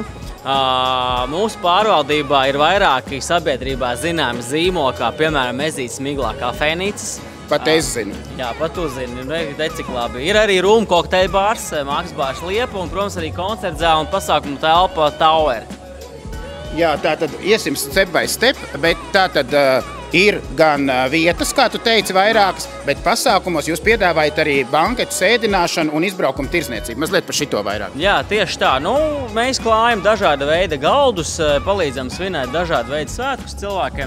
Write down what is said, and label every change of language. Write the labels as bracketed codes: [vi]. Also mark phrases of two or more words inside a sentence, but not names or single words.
[lv] Mūsu pārvaldībā ir vairāki sabiedrībā zināmi zīmoli, kā piemēram Ezītes Miglā kafejnīcas. Pat es zinu. Jā, pat tu zini, cik labi. Ir arī Rūma kokteļu bārs, Mākslas bārs Liepa un, protams, arī koncertzāle un pasākumu telpa Tower. Jā, tātad iesim [en] step by step, [lv] bet tātad ir gan vietas, kā tu teici, vairākas, bet pasākumos jūs piedāvājat arī banketu, sēdināšanu un izbraukumu tirzniecību. Mazliet par šito vairāk. Jā, tieši tā. Mēs klājam dažāda veida galdus, palīdzam svinēt dažādu veidu svētkus cilvēkiem.